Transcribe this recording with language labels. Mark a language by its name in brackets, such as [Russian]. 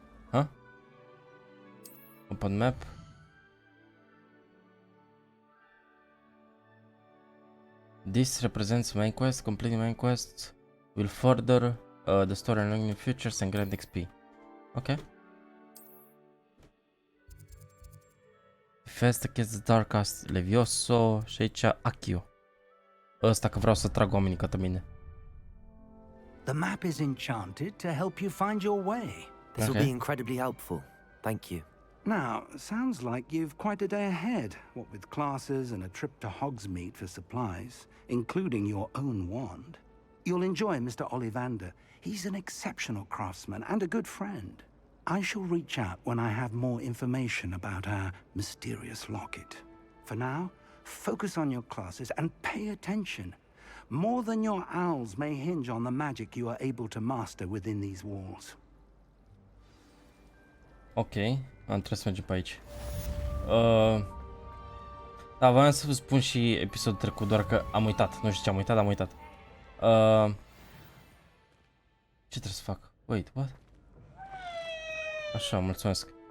[English] Huh? Open map. This represents main quest. Completing main quests will further the story and new features and grant XP. Ok. Fest against the Dark Arts Levioso [Romanian] și aici [English] Accio. [Romanian] Ăsta că vreau să trag oamenii către mine. [English] The map is enchanted to help you find your way. This will be incredibly helpful. Thank you. Now, sounds like you've quite a day ahead, what with classes and a trip to Hogsmeade for supplies, including your own wand. You'll enjoy Mr. Ollivander. He's an exceptional craftsman and a good friend. I shall reach out when I have more information about our mysterious locket. For now, focus on your classes and pay attention. More than your owls may hinge on the magic you are able to master within these walls. [Romanian] Ok, trebuie să mergem pe aici. Da, voiam să vă spun și episodul trecut, doar că am uitat. Nu știu ce am uitat, dar am uitat. Ce trebuie să fac? [English] Wait, what? [Romanian] Așa, mulțumesc.